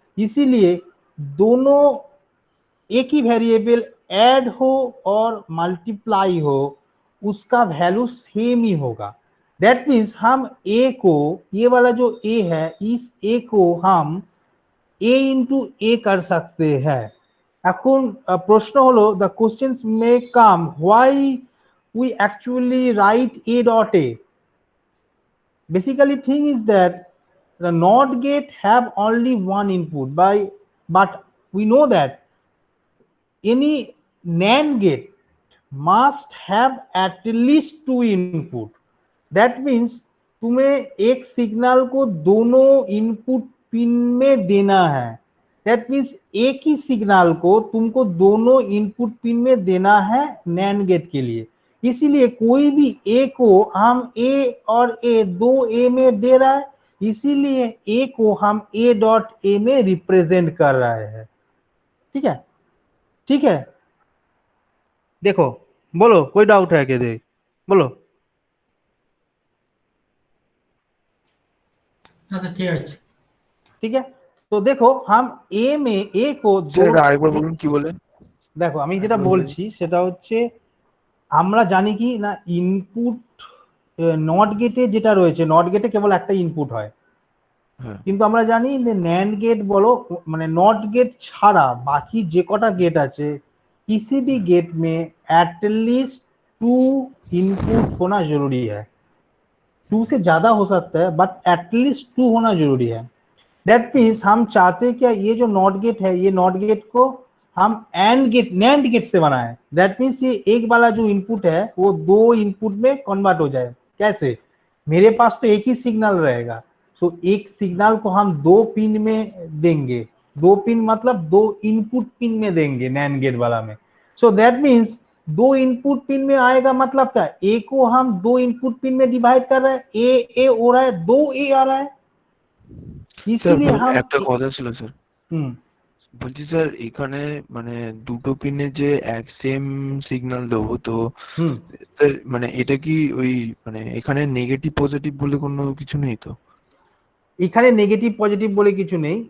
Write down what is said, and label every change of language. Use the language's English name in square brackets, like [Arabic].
[Hindi] इसीलिए दोनों एक ही वेरिएबल ऐड हो और मल्टीप्लाई हो, उसका वैल्यू सेम ही होगा। दैट मीन्स हम ए को, ये वाला जो ए है, इस ए को हम ए इंटू ए कर सकते हैं। [Bangla] এখন প্রশ্ন হলো, [English] the questions may come, why we actually write a dot a? Basically thing is that the NOT gate have only one input, but we know that any NAND gate must have at least 2 input. That means [Hindi] तुम्हें एक signal को दोनों input pin में देना है। That means एक ही signal को तुमको दोनों इनपुट पिन में देना है नैंड गेट के लिए। इसीलिए कोई भी ए को हम ए और ए, दो ए में दे रहा है, इसीलिए ए को हम ए डॉट ए में रिप्रेजेंट कर रहे हैं। ठीक है, ठीक है, देखो, बोलो कोई डाउट है क्या? दे बोलो। [Bangla] আচ্ছা ঠিক আছে। [Hindi] ठीक है, तो देखो हम ए में ए को दो, [Bangla] আরেকবার বলুন কি বলেন? দেখো আমি যেটা বলছি সেটা হচ্ছে, আমরা জানি কি না, ইনপুট নট গেটে যেটা রয়েছে, নট গেটে কেবল একটা ইনপুট হয়, কিন্তু আমরা জানি যে ন্যান্ড গেট বলো, মানে নট गेट ছাড়া বাকি যে কটা গেট আছে, [Hindi] किसी भी गेट में एटलीस्ट 2 इनपुट होना जरूरी है। [Bangla] 2 से ज्यादा हो सकता है बट एटलीस्ट 2 होना जरूरी है। [Hindi] दैट मीन्स हम चाहते क्या, ये जो नॉट गेट है, ये नॉट गेट को हम एंड गेट, नैंड गेट से बनाए। दैट मीन्स ये एक वाला जो इनपुट है वो दो इनपुट में कन्वर्ट हो जाए। कैसे? मेरे पास तो एक ही सिग्नल रहेगा, सो एक सिग्नल को हम दो पिन में देंगे, दो पिन मतलब दो इनपुट पिन में देंगे नैंड गेट वाला में। सो दैट मीन्स दो इनपुट पिन में आएगा मतलब क्या, ए को हम दो इनपुट पिन में डिवाइड कर रहे हैं, ए हो रहा है, दो ए आ रहा है, [Bangla] স্যার [Hindi] इसीलिए हम [Bangla] একটা কথা ছিল স্যার, हम्म বলছি স্যার এখানে মানে দুটো পিনে যে এক সেম সিগন্যাল দেবো তো স্যার মানে এটা কি ওই মানে এখানে নেগেটিভ পজিটিভ বলে কোনো কিছু নেই তো? এখানে নেগেটিভ পজিটিভ বলে কিছু নেই।